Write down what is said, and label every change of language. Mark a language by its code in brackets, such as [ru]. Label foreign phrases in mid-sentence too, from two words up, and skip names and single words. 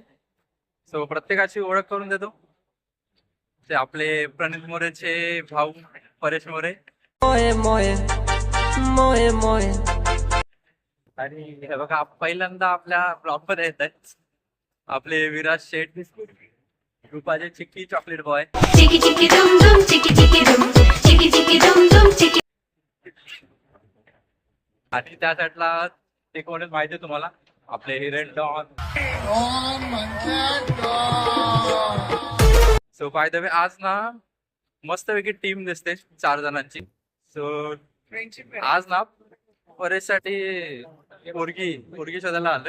[mr] सो प्रत्येकाची ओळख करून देतो. ते आपले प्रणित मोरेचे भाऊ परेश मोरे. मोये मोये मोये मोये. आणि हे बघा, पहिल्यांदा आपल्या ब्लॉग मध्ये येत आहेत आपले विराज शेठ, रुपाचे चिक्की [en] chocolate boy. Chicky chicky dum dum, chicky chicky dum, chicky chicky dum dum, chicky. [mr] आणि त्या साईडला ते कोण आहेत माहिती आहे तुम्हाला, आपले हिरेन डॉन. सो [en] by the way, [mr] आज ना मस्तपैकी टीम दिसते 4 जणांची. सो आज ना परेशसाठी पोरगी शोधायला आलोय.